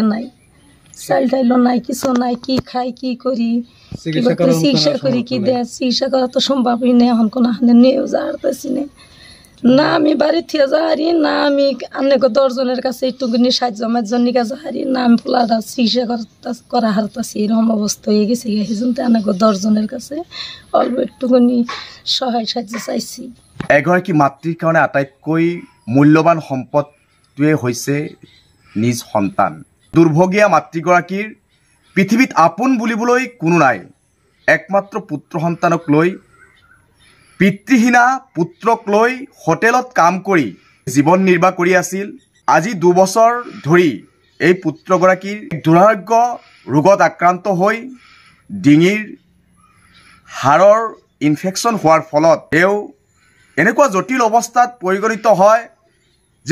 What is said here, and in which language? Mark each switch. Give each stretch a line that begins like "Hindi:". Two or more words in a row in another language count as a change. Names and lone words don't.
Bangla: নাই চাইল টাইলও নাই কিছু নাই কি খাই কি করি চিকিৎসা করি কি দেয় চিকিৎসা করা তো সম্ভবই নেই এখন কোনো হানে নিয়েও যাওয়ারতেছি না আমি বাড়ি থেকে যাহারি না আমি অনেক 10জনের কাছে একটুখানি সাহায্য আমার জন্য যাহারি না আমি পোলাটা চিকিৎসা করা হারতাছি এরকম অবস্থা হয়ে গেছে সেই জন্য অনেক 10জনের কাছে অল্প একটুখানি সহায় সাহায্য চাইছি
Assamese: এগৰাকী মাতৃৰ কাৰণে আটাইতকৈ মূল্যৱান সম্পদটোৱে হৈছে নিজ সন্তান দুৰ্ভগীয়া মাতৃগৰাকীৰ পৃথিৱীত আপোন বুলিবলৈ কোনো নাই একমাত্ৰ পুত্ৰ সন্তানক লৈ পিতৃহীনা পুত্ৰক লৈ হোটেলত কাম কৰি জীৱন নিৰ্বাহ কৰি আছিল আজি 2 বছৰ ধৰি এই পুত্ৰগৰাকীৰ দুৰাৰোগ্য ৰোগত আক্ৰান্ত হৈ ডিঙিৰ হাড়ৰ ইনফেকশ্যন হোৱাৰ ফলত এও এনেকুৱা জটিল অৱস্থাত পৰিগণিত হয় যে